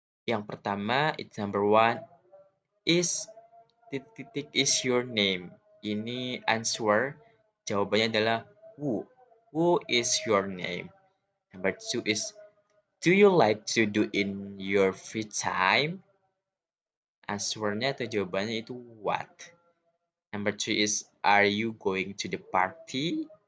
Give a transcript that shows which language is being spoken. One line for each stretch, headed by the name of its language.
English: Yang pertama, it's number one, is titik is your name.
Indonesian: Ini answer, jawabannya adalah who.
English: Who is your name? Number two is, do you like to do in your free time?
Indonesian: Answernya atau jawabannya itu what.
English: Number three is, are you going to the party?